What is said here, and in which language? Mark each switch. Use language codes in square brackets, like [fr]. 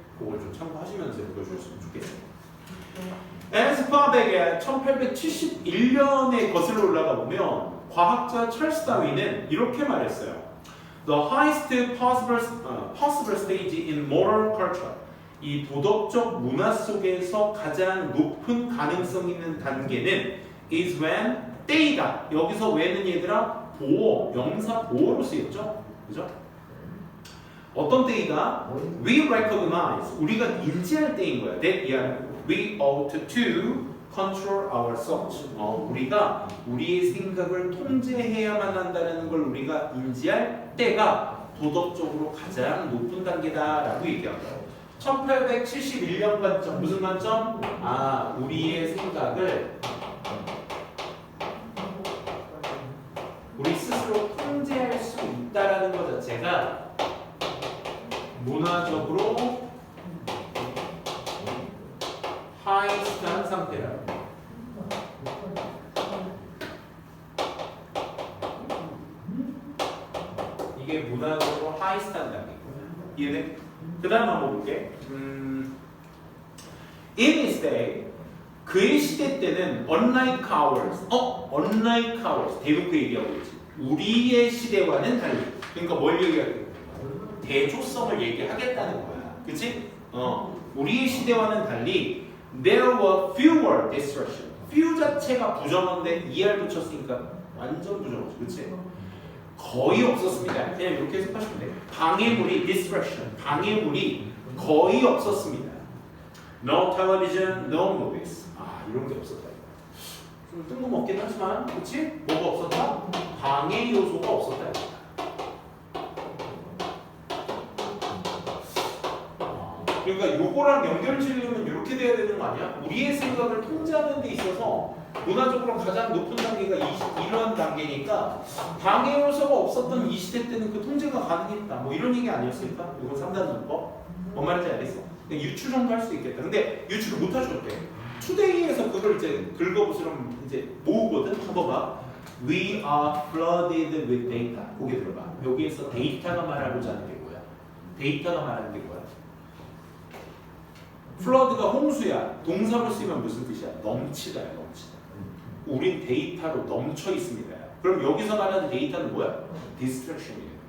[ko] 그걸 좀 참고하시면서 읽어주셨으면 좋겠습니다. 에너스 파백의 1871년에 거슬러 올라가 보면 과학자 찰스 다윈은 이렇게 말했어요. [en] The highest possible stage in moral culture. [ko] 이 도덕적 문화 속에서 가장 높은 가능성 있는 단계는 [en] is when [ko] 때이다. 여기서 when은 얘들아 보어, 명사 보어로 쓰였죠. 그죠? 어떤 때이다? [en] We recognize. [ko] 우리가 인지할 때인 거야. [en] That we ought to control our thoughts. [ko] 우리가 우리의 생각을 통제해야만 한다는 걸 우리가 인지할 때가 도덕적으로 가장 높은 단계다라고 얘기합니다. 1871년 관점, 무슨 관점? 우리의 생각을 우리 스스로 통제할 수 있다라는 것 자체가 문화적으로 하이스트한 상태라. 이게 문화적으로 하이스트한 단계입니다. 이해돼? 그 다음 한번 볼게. [en] In his day, [ko] 그의 시대 때는 [en] unlike ours, unlike ours, [ko] 대놓고 얘기하고 있지. 우리의 시대와는 달리. 그러니까 뭘 얘기하겠어? 대조성을 얘기하겠다는 거야. 그치? 우리의 시대와는 달리 [en] there were fewer destruction. [ko] few 자체가 부정어인데 er 붙였으니까 완전 부정어지. 그치? 거의 없었습니다. 그냥 이렇게 해석하시면 돼요. 방해물이 distraction, 방해물이 거의 없었습니다. [en] No television, no movies. [ko] 이런 게 없었다. 좀 뜬금없긴 하지만, 그치? 뭐가 없었다? 방해 요소가 없었다. 그러니까 요거랑 연결 지으려면 이렇게 돼야 되는 거 아니야? 우리의 생각을 통제하는 데 있어서 문화적으로 가장 높은 단계가 이런 단계니까 방해 요소가 없었던 이 시대 때는 그 통제가 가능했다. 뭐 이런 얘기 아니었을까? 이건 3단 문법. 뭔 말인지 알겠어? 유추 정도 할 수 있겠다. 근데 유추를 못 하셔도 돼. 투데이에서 그걸 이제 긁어부스럼 이제 모으거든. 한번 봐. [en] We are flooded with data. [ko] 고개 들어봐. 여기에서 데이터가 말하고자 하는 게 뭐야? 데이터가 말하는 게 뭐야? flood가 홍수야. 동사로 쓰면 무슨 뜻이야? 넘치다야, 넘치다. 우린 데이터로 넘쳐 있습니다. 그럼 여기서 말하는 데이터는 뭐야? distraction이에요.